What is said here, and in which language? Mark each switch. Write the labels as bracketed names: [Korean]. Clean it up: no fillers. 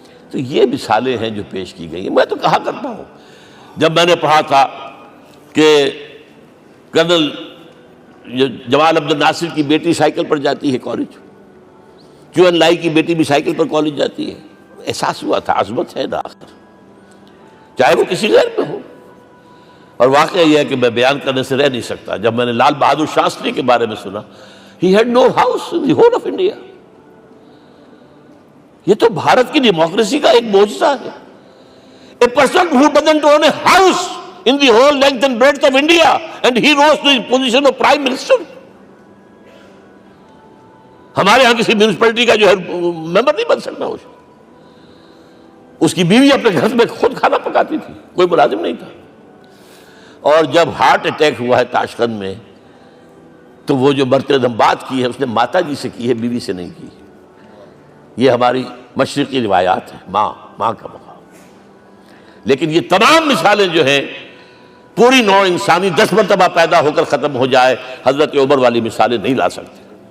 [Urdu] تو یہ مثالیں ہیں جو پیش کی گئی ہیں. میں تو کہا کرتا ہوں، جب میں نے پڑھا تھا کہ کرنل جمال عبد الناصر کی بیٹی سائیکل پر جاتی ہے کالج، کیو این لائی کی بیٹی بھی سائیکل پر کالج جاتی ہے، احساس ہوا تھا عظمت ہے نا آخر، چاہے وہ کسی غیر میں ہو. اور واقعہ یہ ہے کہ میں بیان کرنے سے رہ نہیں سکتا. جب میں نے لال بہادر شاستری کے بارے میں سنا، [English] he had no house in the whole of India. [Urdu] یہ تو بھارت کی ڈیموکریسی کا ایک معجزہ ہے. [English] A person who doesn't own a house in the whole length and breadth of India and he rose to the position of Prime Minister. [Urdu] ہمارے ہاں کسی میونسپلٹی کا جو ہے ممبر نہیں بن سکتا، اس کی بیوی اپنے گھر میں خود کھانا پکاتی تھی، کوئی ملازم نہیں تھا۔ اور جب ہارٹ اٹیک ہوا ہے تاشقند میں، تو وہ جو مرتد بات کی ہے اس نے ماتا جی سے کی ہے، بیوی سے نہیں کی۔ یہ ہماری مشرقی روایات ہیں، ماں کا مقام۔ لیکن یہ تمام مثالیں جو ہیں، پوری نوع انسانی 10 مرتبہ پیدا ہو کر ختم ہو جائے، حضرت عمر والی مثالیں نہیں لا سکتے۔